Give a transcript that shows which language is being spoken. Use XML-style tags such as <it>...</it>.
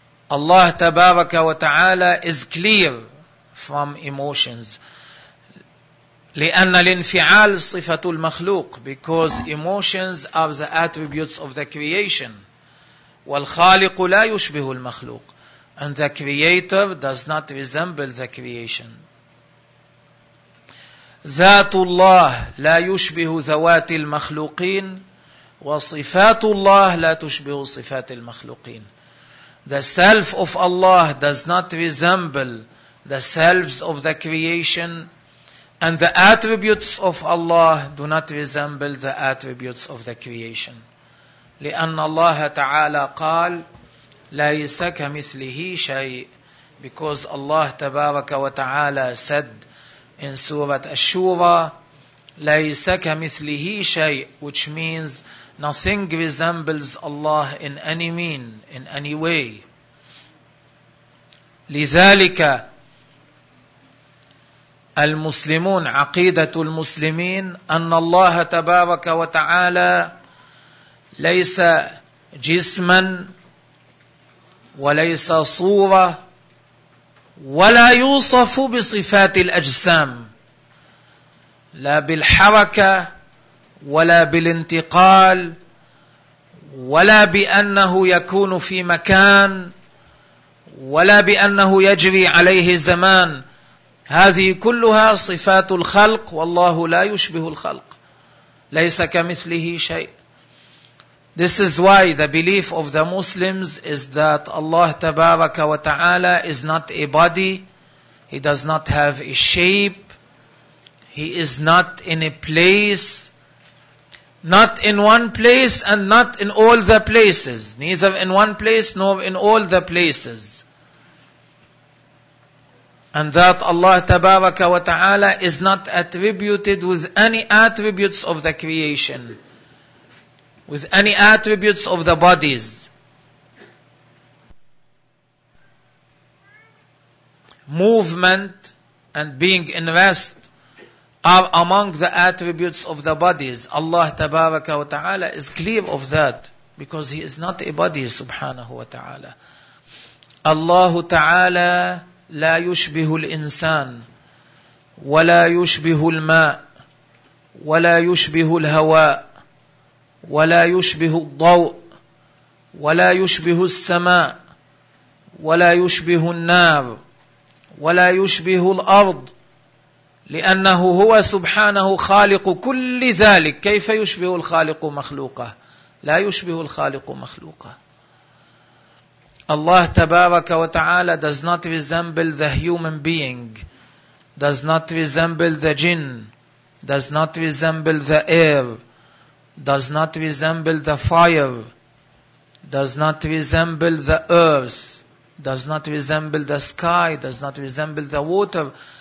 <en>Allah</en> <ar>تبارك وتعالى</ar> <en>is clear from emotions.</en> <ar>لأن الانفعال صفة المخلوق,</ar> <en>because emotions are the attributes of the creation.</en> <ar>والخالق لا يشبه المخلوق,</ar> <en>and the creator does not resemble the creation.</en> <ar>ذات الله لا يشبه ذوات المخلوقين, وصفات الله لا تشبه صفات المخلوقين.</ar> <en>The self of Allah does not resemble the selves of the creation. And the attributes of Allah do not resemble the attributes of the creation.</en> <ar>لِأَنَّ اللَّهَ تَعَالَى قَالَ لَيْسَ كَمِثْلِهِ شَيْءٍ.</ar> <en>Because Allah</en> <ar>تبارك وتعالى</ar> <en>said in Surah Ash-Shura,</en> <ar>لَيْسَ كَمِثْلِهِ شَيْءٍ,</ar> <en>which means nothing resembles Allah in any mean, in any way.</en> <ar>لِذَلِكَ المسلمون عقيدة المسلمين أن الله تبارك وتعالى ليس جسما وليس صورة ولا يوصف بصفات الأجسام لا بالحركة ولا بالانتقال ولا بأنه يكون في مكان ولا بأنه يجري عليه زمان. هذه كلها صفات الخلق والله لا يشبه الخلق ليس كمثله شيء.</ar> <en>This is why the belief of the Muslims is that Allah</en> <ar>تبارك وتعالى</ar> <en>is not a body. He does not have a shape. He is not in a place. Not in one place and not in all the places. Neither in one place nor in all the places. And that Allah</en> <ar>Tabaraka wa Ta'ala</ar> <en>is not attributed with any attributes of the creation, with any attributes of the bodies. Movement and being in rest are among the attributes of the bodies. Allah</en> <ar>Tabaraka wa Ta'ala</ar> <en>is clear of that because He is not a body,</en> <ar>Subhanahu wa Ta'ala. Allah Ta'ala لا يشبه الإنسان ولا يشبه الماء ولا يشبه الهواء ولا يشبه الضوء ولا يشبه السماء ولا يشبه النار ولا يشبه الأرض, لأنه هو سبحانه خالق كل ذلك. كيف يشبه الخالق مخلوقه؟ لا يشبه الخالق مخلوقه.</ar> <en>Allah</en> <ar>tabaraka wa ta'ala</ar> <en>does not resemble the human being, does not resemble the jinn, does not resemble the air, does not resemble the fire, does not resemble the earth, does not resemble the sky, does not resemble the water.</en>